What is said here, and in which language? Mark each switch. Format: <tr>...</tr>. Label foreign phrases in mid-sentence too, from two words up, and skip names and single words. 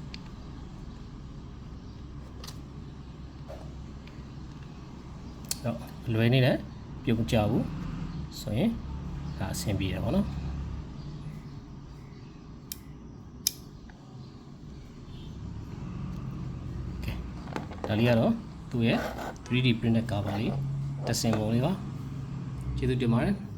<my>တော့လွယ်နေတယ်ပြုံးကြဘူးဆိုရင်ဒါအဆင်ပြေတယ်ပေါ့နော်โอเคဒါလေးကတော့သူ့ရဲ့</my> <en>3D printed cover</en> <my>လေးတက်ဆင်ပုံလေးပါကျေးဇူးတင်ပါတယ်</my>